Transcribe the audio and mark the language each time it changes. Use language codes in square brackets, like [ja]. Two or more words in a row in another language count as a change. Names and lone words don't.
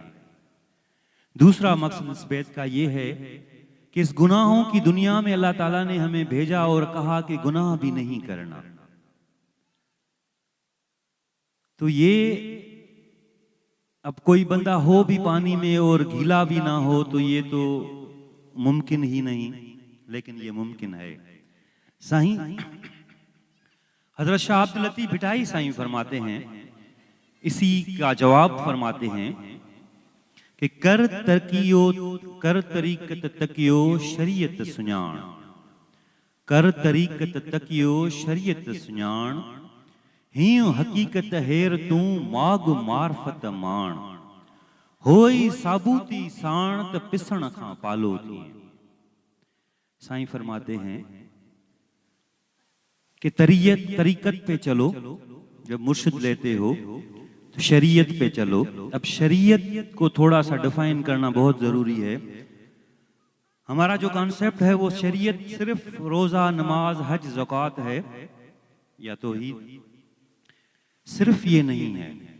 [ur] دوسرا مقصد اس بیت کا یہ ہے کہ اس گناہوں کی دنیا میں اللہ تعالیٰ نے ہمیں بھیجا اور کہا کہ گناہ بھی نہیں کرنا. تو یہ اب کوئی بندہ ہو بھی پانی میں اور گیلا بھی نہ ہو تو یہ تو ممکن ہی نہیں، لیکن یہ ممکن ہے. سائیں حضرت شاہ عبداللطیف بھٹائی سائیں فرماتے ہیں، اسی کا جواب فرماتے ہیں کہ [sd] कर तरीकत तकियो शरीयत सुञाण, कर तरीकत तकियो शरीयत सुञाण, हियो हकीकत हेर तू माग मार्फत माण, होई साबूती साण त पिसण खां पालो थी। [ur] سائیں فرماتے ہیں کہ طریقت پہ چلو، جب مرشد لیتے ہو تو شریعت پہ چلو. اب شریعت کو تھوڑا سا ڈیفائن کرنا بہت ضروری ہے. ہمارا جو کانسیپٹ ہے وہ شریعت صرف روزہ، نماز، حج، زکات ہے یا توحید، صرف یہ نہیں ہے.